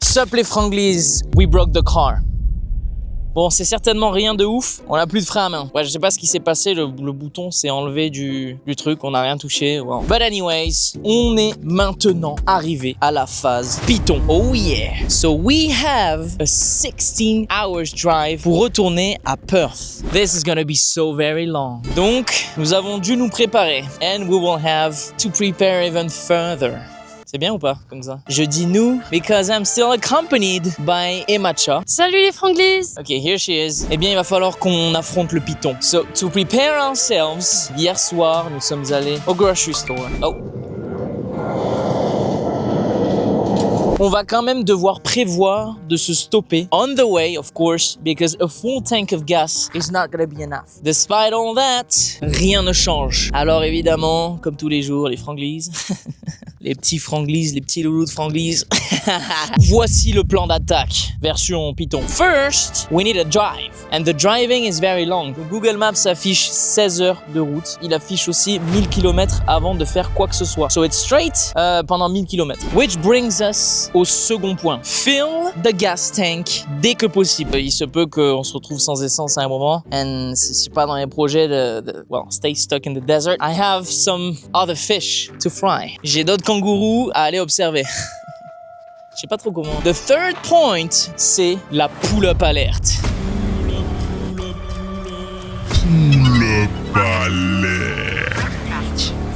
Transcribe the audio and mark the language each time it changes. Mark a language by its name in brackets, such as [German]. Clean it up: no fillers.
[English] Sup les Franglies, we broke the car. [French] Bon, c'est certainement rien de ouf. On a plus de frein à main. Ouais, je sais pas ce qui s'est passé. Le bouton s'est enlevé du truc. On n'a rien touché. Wow. [English] But anyways, [French] on est maintenant arrivé à la phase Python. [English] Oh yeah. So we have a 16 hours drive [French] pour retourner à Perth. [English] This is gonna be so very long. [French] Donc, nous avons dû nous préparer. [English] And we will have to prepare even further. [French] C'est bien ou pas, comme ça? Je dis nous, [English] because I'm still accompanied by Emacha. [French] Salut les Franglies! [English] Okay, here she is. [French] Eh bien, il va falloir qu'on affronte le python. [English] So, to prepare ourselves, [French] hier soir, nous sommes allés au [English] grocery store. Oh. [French] On va quand même devoir prévoir de se stopper [English] on the way, of course, because a full tank of gas is not gonna be enough. Despite all that, [French] rien ne change. Alors évidemment, comme tous les jours, les Franglies, les petits Franglies, les petits loulous de Franglies. Voici le plan d'attaque, version Python. [English] First, we need a drive, and the driving is very long. [French] Google Maps affiche 16 heures de route. Il affiche aussi 1000 km avant de faire quoi que ce soit. [English] So it's straight [French] pendant 1000 km. [English] Which brings us [French] au second point. [English] Fill the gas tank [French] dès que possible. Il se peut qu'on se retrouve sans essence à un moment. And c'est pas dans les projets [English] well, stay stuck in the desert. I have some other fish to fry. [French] J'ai d'autres kangourous à aller observer. Je sais pas trop comment. [English] The third point, [French] c'est la [English] pull-up alerte. Pull-up alerte.